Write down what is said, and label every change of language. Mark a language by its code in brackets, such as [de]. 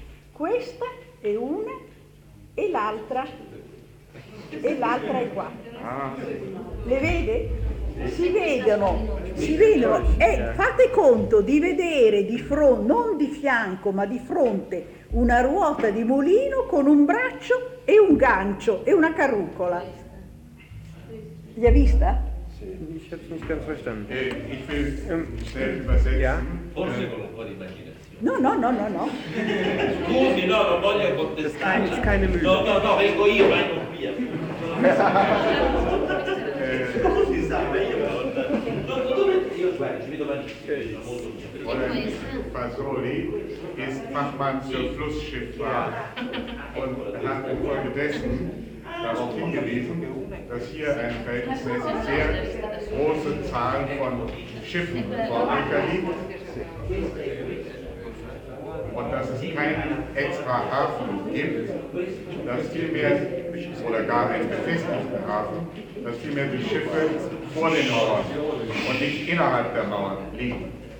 [it] Questa è una e l'altra è qua, le vede? Si vedono, Civino, fate conto di vedere di fronte, non di fianco, ma di fronte, una ruota di mulino con un braccio e un gancio e una carrucola. Li ha vista? [de] Ich habe es nicht ganz verstanden. Ich will schnell übersetzen. Ja. [it] Forse con un po' di immaginazione. No. Scusi, no, non voglio contestare. [de] Das ist keine Mühe. [it] No, vengo io, vengo via. Scusi, Sam, io guarda, ci vedo malissimo. [de] Fasoli ist Fachmann zur Flussschifffahrt und hat infolgedessen darauf hingewiesen, dass hier eine verhältnismäßig sehr große Zahl von Schiffen vor Anker liegt und dass es keinen extra Hafen gibt, dass vielmehr, oder gar einen befestigten Hafen, dass vielmehr die Schiffe vor den Mauern und nicht innerhalb der Mauern liegen.